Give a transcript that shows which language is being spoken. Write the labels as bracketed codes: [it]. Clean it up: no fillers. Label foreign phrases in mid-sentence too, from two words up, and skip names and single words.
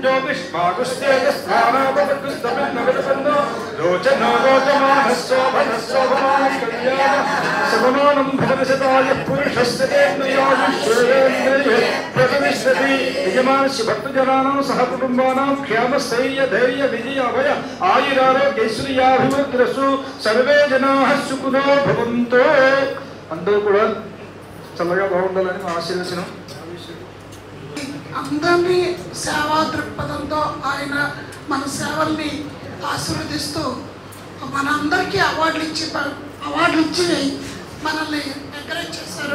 [sa] ज्योतिष्माकुस्तेजस्वानापकृष्टमिन्नविदपन्नो रोचनो रोचमानस्सोभनस्सोभमानं कल्याणं सममानं भवति शताय पुरुषस्य तेन्द्रियायुष्येन्द्रिये प्रतिष्ठति यजमानस्य भक्तजनानां सह कुटुम्बानां क्षేमस्थैर्य धैर्य विजय अभय आयुरारोग्यैश्वर्याभिवृद्धिरस्तु सर्वे जनाः सुखिनो भवन्तु [te] అందరూ కూడా చల్లగా బాగుండాలని మా ఆశీర్వచనం. అందరినీ సేవా దృక్పథంతో ఆయన మన సేవల్ని ఆశీర్వదిస్తూ మనందరికీ అవార్డులు ఇచ్చి మనల్ని ఎంకరేజ్ చేశారు.